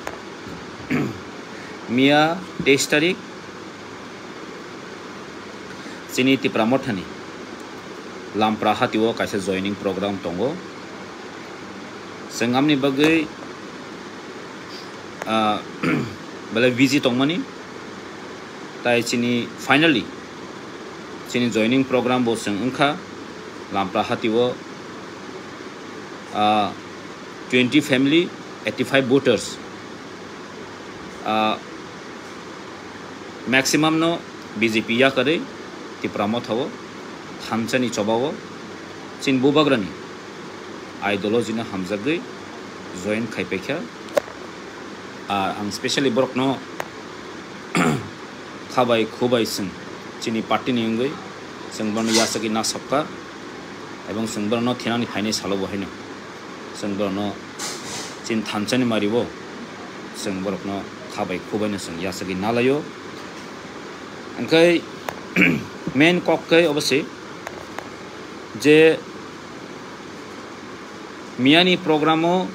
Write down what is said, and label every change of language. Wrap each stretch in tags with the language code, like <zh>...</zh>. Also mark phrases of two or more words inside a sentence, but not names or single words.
<trp>मिया 23 तारिख चिनी तिप्रामथानि लामप्रा हातिओ कासे</trp> <en>joining program</en> <trp>तंगो संगामनि बगै बले विजि तंगमानि ताई चिनी फाइनली चिनी</trp> <en>joining program</en> <trp>बो जों ओंखा लामप्रा हातिओ 20 फैमिली 85 वोटर्स मैक्सिमम नो बीजेपी या करे तिप्रामथ हो थानसानि चबावो चिन बुबाग्रानि आइडियोलॉजीनो हामजागै जॉइन खायपेखा आं स्पेशली बरकनो खाबाय खुबाय जों चिनि पार्टीनि अंगै जों बरनो यासगि ना सबका एवं जों बरनो थेनानि फाइनाय सालो बहायनो जों बरनो चिन थानसानि मारिबो जों बरकनो खाबाय खुबायनो जों यासगि नालायो ओंखाय मेन कक्कै अबसे जे मियानी प्रोग्रामो</trp>